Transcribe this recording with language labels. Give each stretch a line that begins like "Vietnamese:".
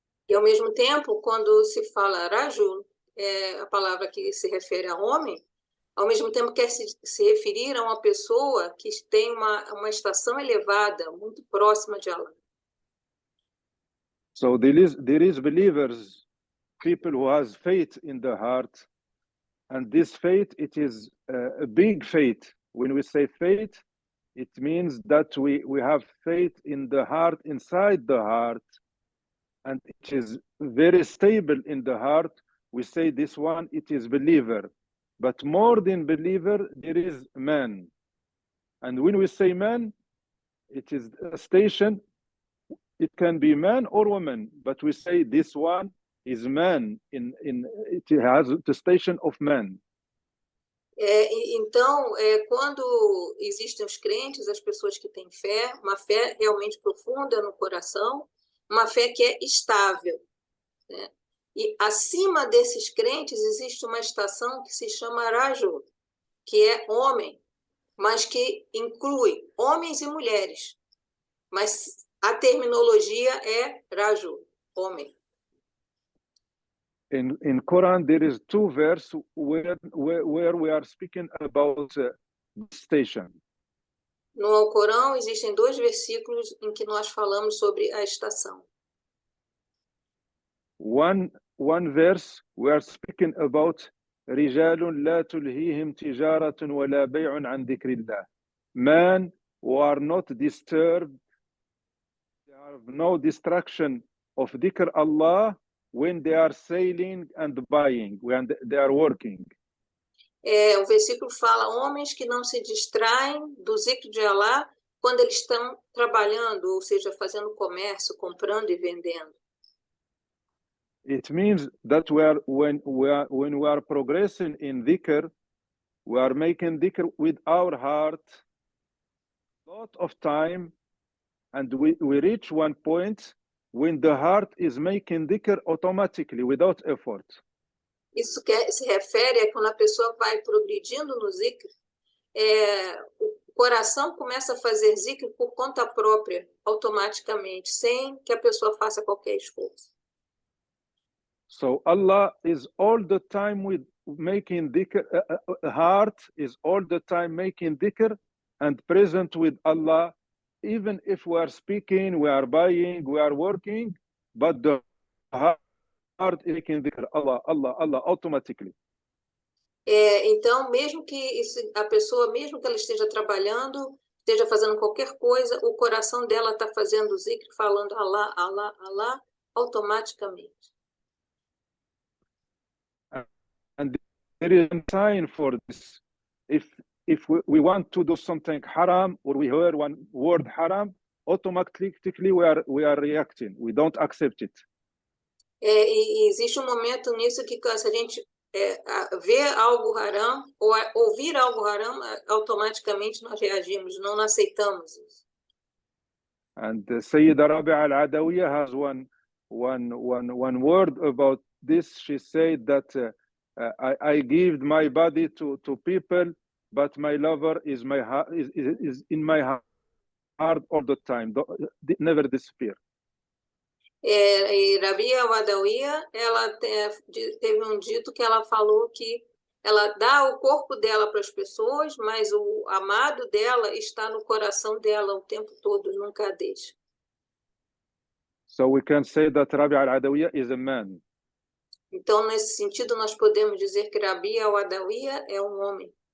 Portuguese: E ao mesmo tempo, quando se fala rajul, a palavra que se refere a homem, ao mesmo tempo quer se referir a uma pessoa que tem uma estação elevada, muito próxima de Allah.
English: So there is believers, people who has faith in the heart, and this faith, it is a big faith. When we say faith, it means that we have faith in the heart, inside the heart, and it is very stable in the heart. We say this one, it is believer. But more than believer, there is man. And when we say man, it is a station. It can be man or woman, but we say this one is man, it has the station of man.
Portuguese: Então, quando existem os crentes, as pessoas que têm fé, uma fé realmente profunda no coração, uma fé que é estável, né? E acima desses crentes existe uma estação que se chama Rajul, que é homem, mas que inclui homens e mulheres. Mas a terminologia é Rajul, homem.
English: In Quran, there is two verses where we are speaking about station.
Portuguese: No Corão existem 2 versículos em que nós falamos sobre a estação.
English: One verse we are speaking about
Arabic: رجال لا تلهيهم تجارة ولا بيع عن ذكر الله.
English: Men who are not disturbed, they have no distraction of dhikr Allah when they are selling and buying, when they are working.
Portuguese: O versículo fala homens que não se distraem do zikr de Allah quando eles estão trabalhando, ou seja, fazendo comércio, comprando e vendendo.
English: It means that when we are progressing in dhikr, we are making dhikr with our heart, a lot of time, and we reach one point when the heart is making dhikr automatically, without effort.
Portuguese: Isso se refere a quando a pessoa vai progredindo no zikr, o coração começa a fazer zikr por conta própria, automaticamente, sem que a pessoa faça qualquer esforço.
English: So Allah is all the time with making dhikr, heart is all the time making dhikr and present with Allah even if we are speaking, we are buying, we are working, but the heart is making dhikr, Allah, Allah, Allah, automatically.
Portuguese: Então, mesmo que a pessoa, mesmo que ela esteja trabalhando, esteja fazendo qualquer coisa, o coração dela está fazendo o zikr, falando Allah, Allah, Allah, automaticamente.
English: And there is a sign for this. If we want to do something haram, or we hear one word haram, automatically we are reacting. We don't accept it.
Portuguese: E existe momento nisso que se a gente vê algo haram ou ouvir algo haram, automaticamente nós reagimos, não aceitamos isso.
English: And Sayyida Rabi'a al-Adawiyya has one word about this. She said that I give my body to people, but my lover is in my heart all the time, never disappear.
Portuguese: E Rabia al-Adawiyya, ela teve dito que ela falou que ela dá o corpo dela para as pessoas, mas o amado dela está no coração dela o tempo todo, nunca a deixa.
English: So we can say that Rabia al-Adawiyya is a man.
Portuguese: Então, nesse sentido, nós podemos dizer que Rabia al-Adawiyya é homem.